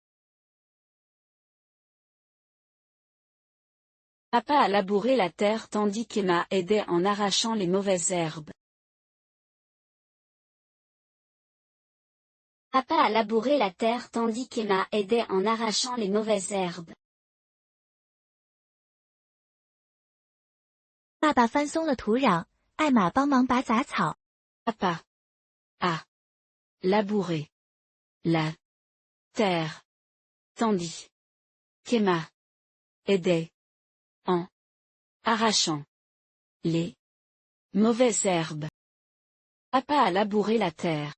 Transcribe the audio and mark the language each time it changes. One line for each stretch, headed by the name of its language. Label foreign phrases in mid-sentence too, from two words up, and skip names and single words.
French: Papa a labouré la terre tandis qu'Emma aidait en arrachant les mauvaises herbes. Papa a labouré la terre tandis qu'Emma aidait en arrachant les mauvaises herbes.
Chinese: 爸爸翻松了土壤，艾玛帮忙拔杂草。
French: Papa a labouré la terre tandis qu'Emma aidait en arrachant les mauvaises herbes. Papa a labouré la terre.